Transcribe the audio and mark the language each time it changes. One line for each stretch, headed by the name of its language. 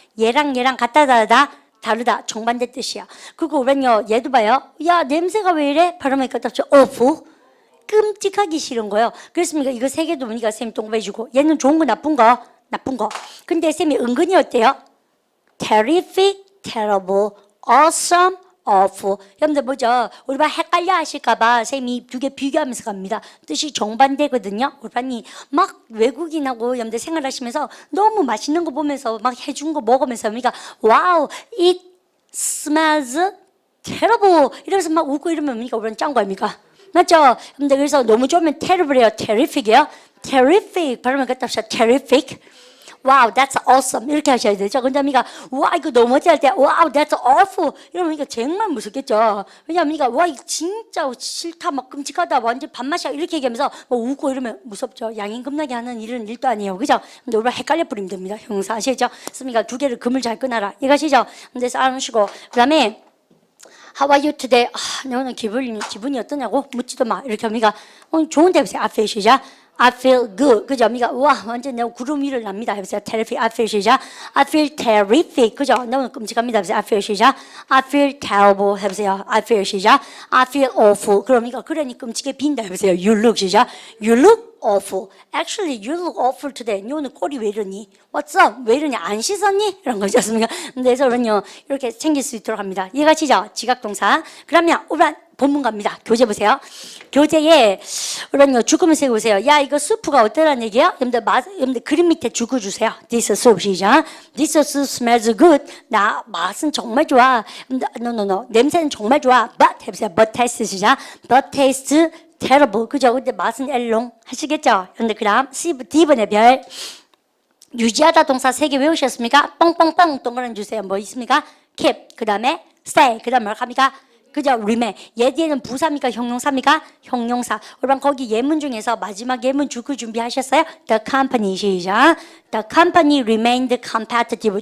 Korean: 얘랑 갖다 다르다. 정반대 뜻이야. 그리고 우리는요 얘도 봐요. 야 냄새가 왜 이래? 발음을 갖다 쳐 awful. 끔찍하기 싫은 거예요. 그렇습니까? 이거 세 개도 보니까 쌤이 동그해주고 얘는 좋은 거 나쁜 거 나쁜 거. 근데 쌤이 은근히 어때요?
English: terrific, terrible, awesome, awful.
Korean: 여러분들 뭐죠? 우리 반 헷갈려 하실까봐 쌤이 두 개 비교하면서 갑니다. 뜻이 정반대거든요. 우리 반이 막 외국인하고 여러분들 생활하시면서 너무 맛있는 거 보면서 막 해준 거 먹으면서 그러니까 와우,
English: it smells terrible
Korean: 이러면서 막 웃고 이러면 뭡니까? 우리는 짠 거 아닙니까? 맞죠? 근데 그래서 너무 좋으면 terrible이에요. terrific이에요. terrific. 발음을 갖다 합시다. terrific.
English: Wow, that's awesome.
Korean: 이렇게 하셔야 되죠. 근데 우리가 와 이거 너무 어찌할 때
English: wow, that's awful.
Korean: 이러면 이거 정말 무섭겠죠. 왜냐하면 우리가 와 이거 진짜 싫다 막 끔찍하다 완전 밥맛이야 이렇게 얘기하면서 뭐 웃고 이러면 무섭죠. 양인급나게 하는 일은 일도 아니에요. 그죠? 근데 우리가 헷갈려 버리면 됩니다. 형용사 아시죠? 그러니까 두 개를 금을 잘 끊어라. 이거 아시죠? 근데 쌓아놓으시고 그다음에
English: How are you today?
Korean: 오늘 기분이 어떠냐고 묻지도 마. 이렇게 합니까? 좋은데 해보세요.
English: I feel
Korean: 시작.
English: I feel good. 그죠? 합니까?
Korean: 와, 완전 내가 구름 위를 납니다. 해보세요.
English: terrific. I feel 시작. I feel terrific. 그죠?
Korean: 너무 끔찍합니다.
English: 해보세요. I feel 시작. I feel terrible. 해보세요. I feel 시작. I feel awful.
Korean: 그러니까 그러니 끔찍해 빈다.
English: 해보세요. You look 시작. You look awful. Actually, you look awful today.
Korean: 니 오늘 꼴이 왜 이러니?
English: What's up?
Korean: 왜 이러니? 안 씻었니? 이런 거지 않습니까? 근데 그래서 이렇게 챙길 수 있도록 합니다. 이해가시죠? 지각동사. 그러면 우리 본문 갑니다. 교재 보세요. 교재에 그러면 죽음을 세고 보세요. 야, 이거 수프가 어떠란 얘기야? 여러분들 그림 밑에 죽어 주세요.
English: This soup 시작. This soup smells good.
Korean: 나 맛은 정말 좋아.
English: No.
Korean: 냄새는 정말 좋아.
English: But 해보세요. But taste 시작. But taste terrible.
Korean: 그죠? 근데 맛은 엘롱. 하시겠죠? 근데 그다음 D번의 별. 유지하다 동사 3개 외우셨습니까? 뻥뻥뻥 동그란 주세요. 뭐 있습니까? keep. 그 다음에 stay. 그 다음에 뭘 합니까? 그죠? remain. 얘 뒤에는 부사입니까? 형용사입니까? 형용사. 여러분 거기 예문 중에서 마지막 예문 주구 준비하셨어요?
English: The company 시작. The company remained competitive.